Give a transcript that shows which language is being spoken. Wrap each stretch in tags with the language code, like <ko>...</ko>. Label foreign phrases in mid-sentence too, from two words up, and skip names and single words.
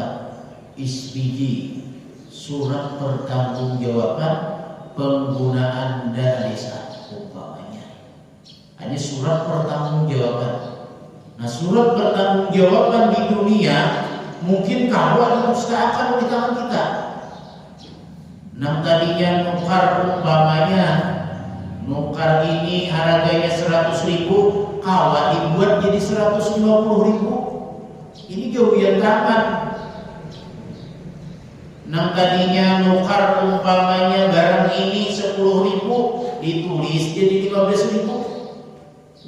<id>SPG, surat pertanggungjawaban penggunaan dana desa umpamanya. Ini surat pertanggungjawaban. Nah, surat pertanggungjawaban di dunia mungkin kalau didustakan oleh tangan kita.</id> <bjn>Nah, tadinya nukar umpamanya nukar ini harganya 100.000, kalau dibuat jadi 150.000. Ini gawian tangan. Nang tadinya nukar umpamanya barang ini 10.000, ditulis jadi 15.000.</bjn>